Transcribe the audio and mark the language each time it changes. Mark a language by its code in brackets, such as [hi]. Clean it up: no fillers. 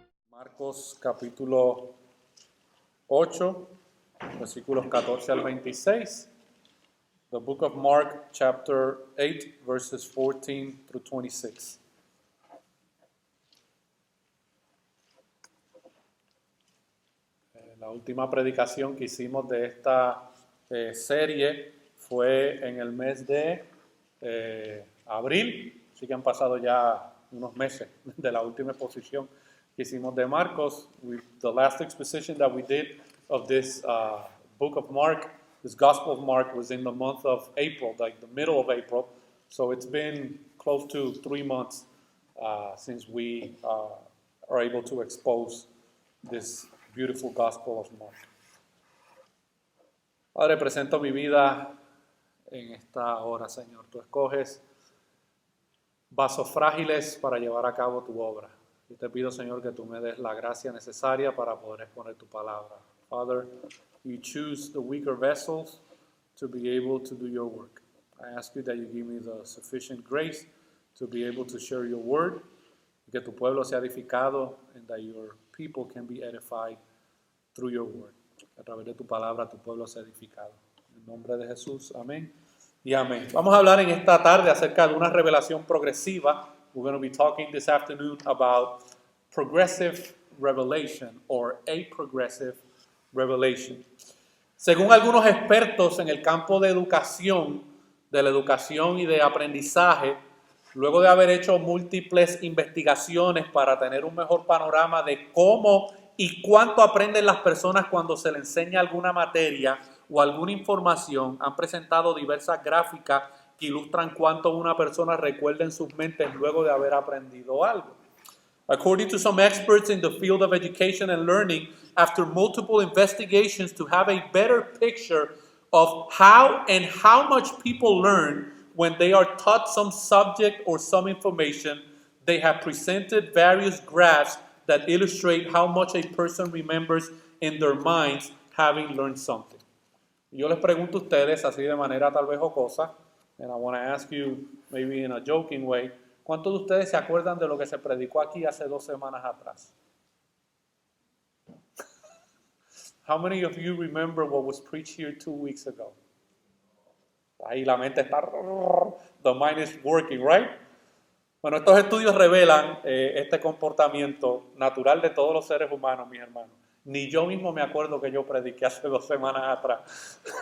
[es] Marcos capítulo 8, versículos 14 al 26. [en] The book of Mark chapter 8, verses 14 through 26. [es] La última predicación que hicimos de esta serie fue en el mes de abril, así que han pasado ya unos meses de la última exposición que hicimos de Marcos. [en] The last exposition that we did of this book of Mark, this Gospel of Mark, was in the month of April, like the middle of April. So it's been close to 3 months since we are able to expose this beautiful Gospel of Mark. [es] Padre, presento mi vida en esta hora, Señor. Tú escoges vasos frágiles para llevar a cabo tu obra. Y te pido, Señor, que tú me des la gracia necesaria para poder exponer tu palabra. [en] Father, you choose the weaker vessels to be able to do your work. I ask you that you give me the sufficient grace to be able to share your word, [es] que tu pueblo sea edificado, [en] and that your people can be edified through your word. [es] A través de tu palabra, tu pueblo sea edificado. En nombre de Jesús, amén y amén. Vamos a hablar en esta tarde acerca de una revelación progresiva. [en] We're going to be talking this afternoon about progressive revelation or a progressive revelation. [es] Según algunos expertos en el campo de la educación y de aprendizaje, luego de haber hecho múltiples investigaciones para tener un mejor panorama de cómo y cuánto aprenden las personas cuando se les enseña alguna materia o alguna información, han presentado diversas gráficas que ilustran cuánto una persona recuerda en sus mentes luego de haber aprendido algo. [en] According to some experts in the field of education and learning, after multiple investigations to have a better picture of how and how much people learn when they are taught some subject or some information, they have presented various graphs that illustrate how much a person remembers in their minds having learned something. [es] Yo les pregunto a ustedes, así de manera tal vez jocosa, [en] and I want to ask you, maybe in a joking way, [es] ¿cuántos de ustedes se acuerdan de lo que se predicó aquí hace 2 semanas atrás? [en] How many of you remember what was preached here 2 weeks ago? [es] Ahí la mente está, [en] the mind is working, right? [es] Bueno, estos estudios revelan este comportamiento natural de todos los seres humanos, mis hermanos. Ni yo mismo me acuerdo que yo prediqué hace 2 semanas atrás.